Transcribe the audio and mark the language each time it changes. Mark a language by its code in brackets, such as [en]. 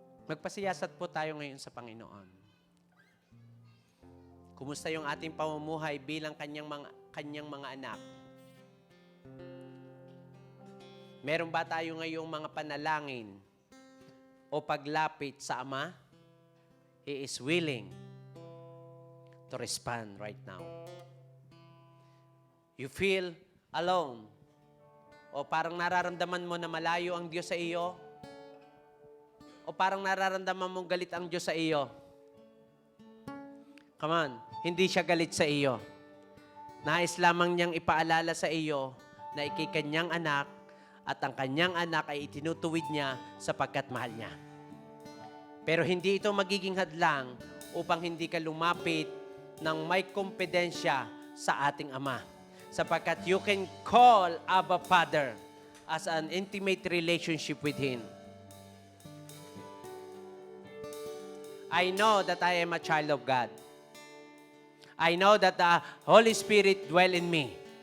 [tl] Magpasiyasat po tayo ngayon sa Panginoon. Kumusta yung ating pamumuhay bilang kanyang mga anak? Meron ba tayo ngayong mga panalangin o paglapit sa Ama? [en] He is willing to respond right now. You feel alone [tl] o parang nararamdaman mo na malayo ang Diyos sa iyo? O parang nararamdaman mong galit ang Diyos sa iyo? [en] Come on, [tl] hindi siya galit sa iyo. Nais lamang niyang ipaalala sa iyo na ikay kanyang anak at ang kanyang anak ay itinutuwid niya sapagkat mahal niya. Pero hindi ito magiging hadlang upang hindi ka lumapit ng may kompetensya sa ating Ama. Sapagkat [en] you can call Abba Father as an intimate relationship with Him. I know that I am a child of God. I know that the Holy Spirit dwell in me.